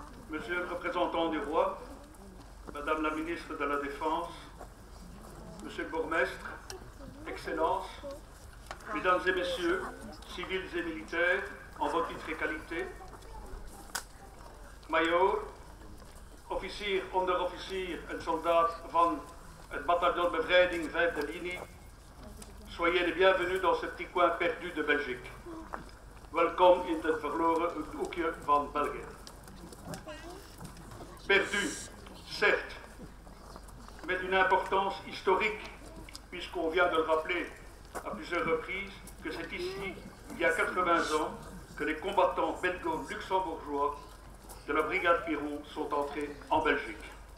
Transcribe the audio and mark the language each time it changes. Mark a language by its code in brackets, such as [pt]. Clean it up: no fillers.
[fr] Monsieur le représentant du roi, Madame la ministre de la Défense, Monsieur le bourgmestre, Excellences, Mesdames et Messieurs, civils et militaires, en vos titres et qualités, Major, [nl] officier, onderofficier en soldaat van het bataillon bevrijding 5e linie, [fr] soyez les bienvenus dans ce petit coin perdu de Belgique. [nl] Welkom in het verloren hoekje van België. [fr] Perdu, certes, mais d'une importance historique, puisqu'on vient de le rappeler à plusieurs reprises, que c'est ici, il y a 80 ans, que les combattants belgo-luxembourgeois de la brigade Piron sont entrés en Belgique.